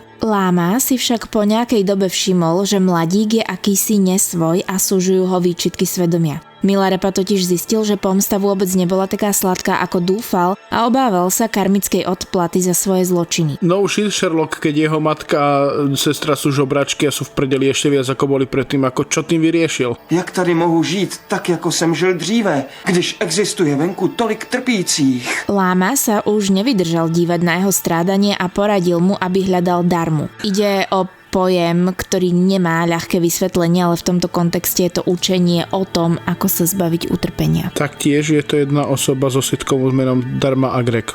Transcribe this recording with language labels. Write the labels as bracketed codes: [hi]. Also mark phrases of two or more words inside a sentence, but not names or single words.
[sk] Láma si však po nejakej dobe všimol, že mladík je akýsi nesvoj a súžujú ho výčitky svedomia. Milarepa totiž zistil, že pomsta vôbec nebola taká sladká, ako dúfal a obával sa karmickej odplaty za svoje zločiny. No už Sherlock, keď jeho matka a sestra sú žobračky a sú v prdeli ešte viac ako boli predtým, ako čo tým vyriešil? [cs] Jak tady mohu žít tak, jako jsem žil dříve, když existuje venku tolik trpících? [sk] Láma sa už nevydržal dívať na jeho strádanie a poradil mu, aby hľadal darmu. Ide o pojem, ktorý nemá ľahké vysvetlenie, ale v tomto kontexte je to učenie o tom, ako sa zbaviť utrpenia. Taktiež je to jedna osoba so sitcomu s menom Dharma Agrek.